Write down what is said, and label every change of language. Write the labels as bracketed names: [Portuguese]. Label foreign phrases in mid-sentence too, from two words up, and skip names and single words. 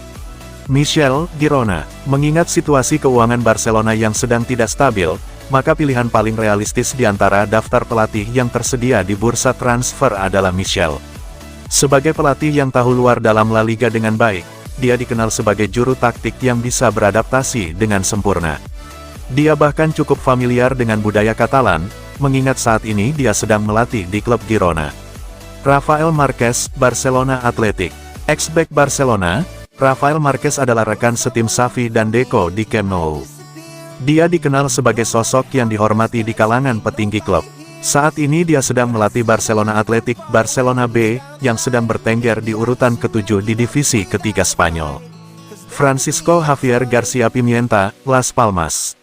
[Indonesian] Michel Girona, mengingat situasi keuangan Barcelona yang sedang tidak stabil, maka pilihan paling realistis di antara daftar pelatih yang tersedia di bursa transfer adalah Michel. Sebagai pelatih yang tahu luar dalam La Liga dengan baik, dia dikenal sebagai juru taktik yang bisa beradaptasi dengan sempurna. Dia bahkan cukup familiar dengan budaya Katalan, mengingat saat ini dia sedang melatih di klub Girona. Rafael Marquez, Barcelona Athletic. Ex-back Barcelona, Rafael Marquez adalah rekan setim Xavi dan Deco di Camp Nou. Dia dikenal sebagai sosok yang dihormati di kalangan petinggi klub. Saat ini dia sedang melatih Barcelona Athletic Barcelona B, yang sedang bertengger di urutan ke-7 di divisi ketiga Spanyol. Francisco Javier Garcia Pimienta, Las Palmas.